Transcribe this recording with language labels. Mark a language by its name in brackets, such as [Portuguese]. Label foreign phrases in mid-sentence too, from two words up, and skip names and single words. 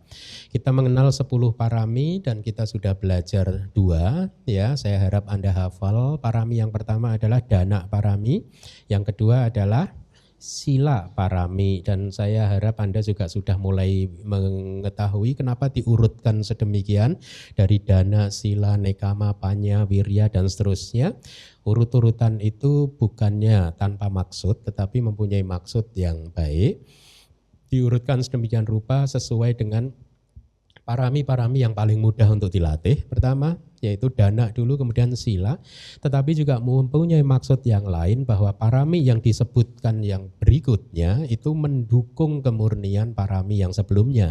[Indonesian] Kita mengenal 10 parami dan kita sudah belajar 2, ya. Saya harap Anda hafal. Parami yang pertama adalah dana parami, yang kedua adalah sila parami, dan saya harap Anda juga sudah mulai mengetahui kenapa diurutkan sedemikian dari dana, sila, nekama, panya, wirya, dan seterusnya. Urut-urutan itu bukannya tanpa maksud, tetapi mempunyai maksud yang baik. Diurutkan sedemikian rupa sesuai dengan parami-parami yang paling mudah untuk dilatih. Pertama yaitu dana dulu, kemudian sila. Tetapi juga mempunyai maksud yang lain bahwa parami yang disebutkan yang berikutnya itu mendukung kemurnian parami yang sebelumnya.